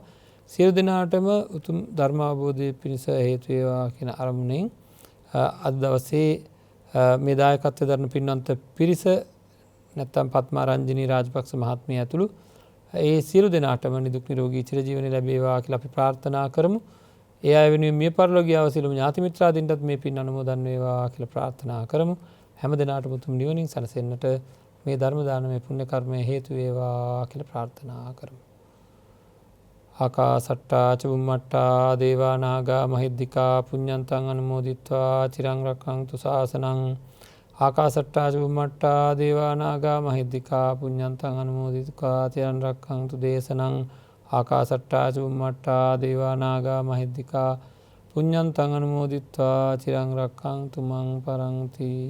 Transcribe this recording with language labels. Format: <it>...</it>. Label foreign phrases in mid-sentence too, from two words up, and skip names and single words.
<si>සියලු දෙනාටම උතුම් ධර්ම අවබෝධය පිණිස හේතු වේවා කියන අරමුණෙන් අද දවසේ මේ දායකත්වය දරන පින්වන්ත පිරිස නැත්නම් පත්මාරංජනී රාජපක්ෂ මහත්මිය ඇතුළු ඒ සියලු දෙනාටම නිදුක් නිරෝගී චිරජීවනය ලැබේවා කියලා අපි ප්‍රාර්ථනා කරමු. ඒ අය වෙනුවෙන් මිය පරලොව ගියව සියලුම ඥාති මිත්‍රාදීන්ටත් මේ පින් අනුමෝදන් වේවා කියලා ප්‍රාර්ථනා කරමු. හැම දිනාටම උතුම් නිවනින් සැනසෙන්නට මේ ධර්ම දානමය පුණ්‍ය කර්මය හේතු වේවා කියලා ප්‍රාර්ථනා කරමු.</si> <pi>ආකාසට්ටා චුම්මට්ටා දේවා නාග මහිද්దికා පුඤ්ඤන්තං අනුමෝදිත්වා චිරං රක්ඛන්තු ශාසනං. ආකාසට්ටා චුම්මට්ටා දේවා නාග මහිද්దికා පුඤ්ඤන්තං අනුමෝදිත්වා චිරං රක්ඛන්තු දේශනං. ආකාසට්ටා චුම්මට්ටා දේවා නාග මහිද්దికා පුඤ්ඤන්තං අනුමෝදිත්වා චිරං රක්ඛන්තු මං පරන්ති.</pi>